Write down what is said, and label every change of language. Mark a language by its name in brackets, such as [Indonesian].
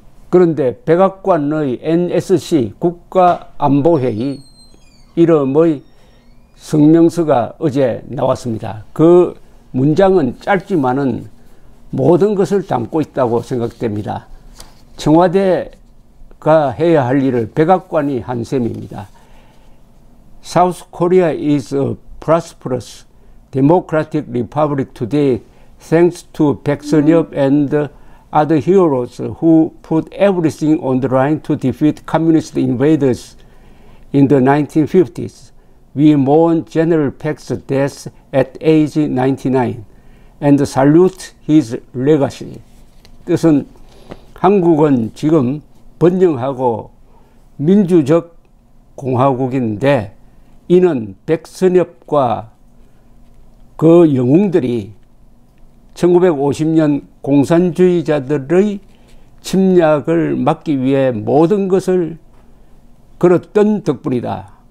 [Korean] 그런데 백악관의 NSC 국가안보회의 이름의 성명서가 어제 나왔습니다. 그 문장은 짧지만은 모든 것을 담고 있다고 생각됩니다. 청와대가 해야 할 일을 백악관이 한 셈입니다. [English] South Korea is a prosperous democratic republic today thanks to 백선엽 and other heroes who put everything on the line to defeat communist invaders in the 1950s. We mourn General Pek's death at age 99 and salute his legacy. [Korean] 뜻은 한국은 지금 번영하고 민주적 공화국인데 이는 백선엽과 그 영웅들이 1950년 공산주의자들의 침략을 막기 위해 모든 것을 걸었던 덕분이다.